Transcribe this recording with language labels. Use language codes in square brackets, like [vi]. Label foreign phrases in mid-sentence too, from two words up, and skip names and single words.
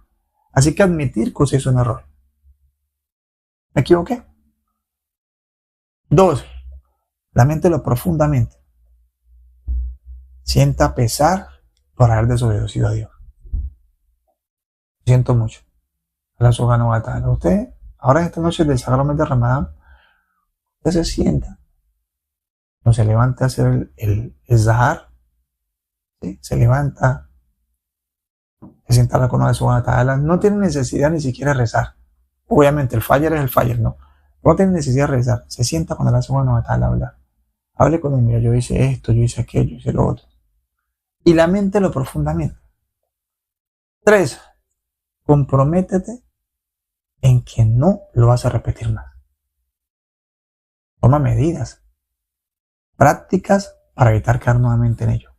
[es] Así que admitir que usted hizo un error. ¿Me equivoqué? 2. Laméntelo profundamente. Sienta pesar por haber desobedecido a Dios. Siento mucho. [ar] الله سبحانه وتعالى. [es] Usted, ahora en esta noche del sagrado mes de Ramadán, usted se sienta. No se levanta a hacer el zahar. ¿Sí? Se levanta. Se sienta a la con [ar] الله سبحانه وتعالى. [es] No tiene necesidad ni siquiera de rezar. Obviamente el fajr es el fajr, no. No tiene necesidad de rezar. Se sienta con [ar] الله سبحانه وتعالى [es] a hablar. Hable con él. Mira, yo hice esto, yo hice aquello, hice lo otro. Y laméntelo profundamente. 3. Comprométete en que no lo vas a repetir más. Toma medidas, prácticas para evitar caer nuevamente en ello.